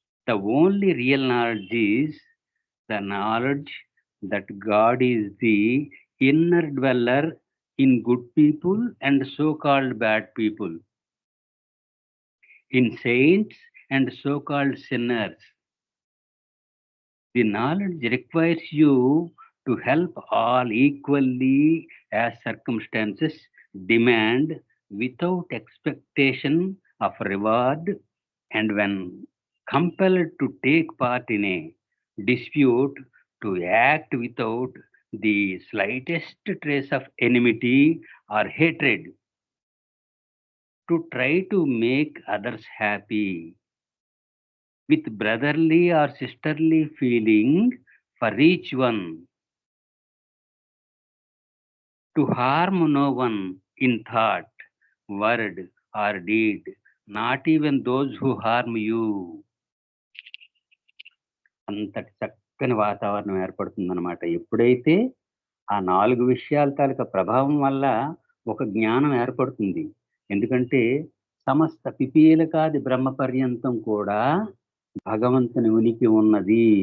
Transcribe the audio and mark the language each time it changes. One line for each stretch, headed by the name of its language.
English: The only real knowledge is the knowledge that God is the inner dweller in good people and so called bad people, in saints and so called sinners. The knowledge requires you to help all equally as circumstances demand, without expectation of reward, and when compelled to take part in a dispute, to act without the slightest trace of enmity or hatred, to try to make others happy, with brotherly or sisterly feeling for each one, to harm no one in thought, word, or deed, not even those who harm you.
Telugu: అంతటి చక్కని వాతావరణం ఏర్పడుతుందన్నమాట. ఎప్పుడైతే ఆ 4 విషయాల తాలూకా ప్రభావం వల్ల ఒక జ్ఞానం ఏర్పడుతుంది. ఎందుకంటే సమస్త పిపీలకాది బ్రహ్మ పర్యంతం కూడా భగవంతుని ఉనికి ఉన్నది.